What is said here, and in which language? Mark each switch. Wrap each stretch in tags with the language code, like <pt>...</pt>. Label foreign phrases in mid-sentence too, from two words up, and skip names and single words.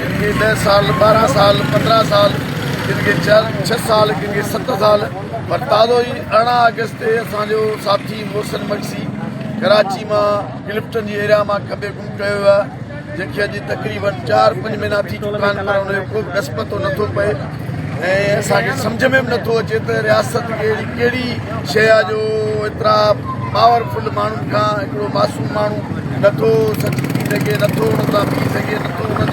<sd>10 साल 12 साल 15 साल किनके 6 साल किनके 7 साल पर ताज़ो ही 18 अगस्त ते असांजो साथी मोहसिन मक्सी कराची मां क्लिफ्टन जी एरिया मां खबे गुम कयो आहे जंहिंखे अॼु तक़रीबन 4-5 महीना थी चुका आहिनि पर उनजो को बि ॾस पतो नथो पए ऐं असांखे सम्झ में बि नथो अचे त रियासत कहिड़ी शइ आहे जो एतिरा पावरफुल माण्हुनि खां हिकिड़ो मासूम माण्हू नथो सच थी सघे नथो उन सां बीह सघे नथो उन्हनि</sd>